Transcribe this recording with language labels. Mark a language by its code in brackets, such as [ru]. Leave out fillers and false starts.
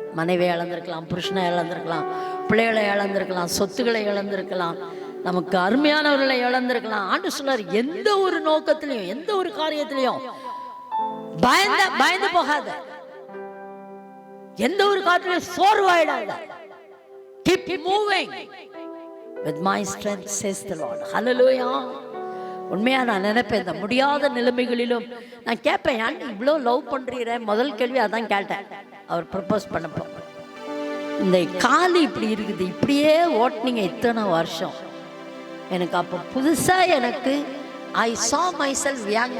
[ta] மனைவியை இழந்திருக்கலாம், புருஷனை இழந்திருக்கலாம், பிள்ளைகளை இழந்திருக்கலாம், சொத்துக்களை இழந்திருக்கலாம், நமக்கு அருமையானவர்களை இழந்திருக்கலாம். ஆண்டு சொன்னார், எந்த ஒரு நோக்கத்திலையும் எந்த ஒரு காரியத்திலையும் பயந்து போகாத, எந்த ஒரு காரியத்திலையும் சோர்வாயிடாத. [en] Keep moving with my strength says the Lord. Hallelujah. [ta] உண்மையா நான் நினைப்பேன், இந்த முடியாத நிலைமைகளிலும் நான் கேட்பேன், ஏன் இவ்வளோ லவ் பண்றீங்க? முதல் கேள்வி அதான் கேட்டேன் அவர் ப்ரப்போஸ் பண்ணப்போ. இந்த காலி இப்படி இருக்குது, இப்படியே ஓட்டுனீங்க இத்தனை வருஷம். எனக்கு அப்போ புதுசாக எனக்கு [en] I saw myself young.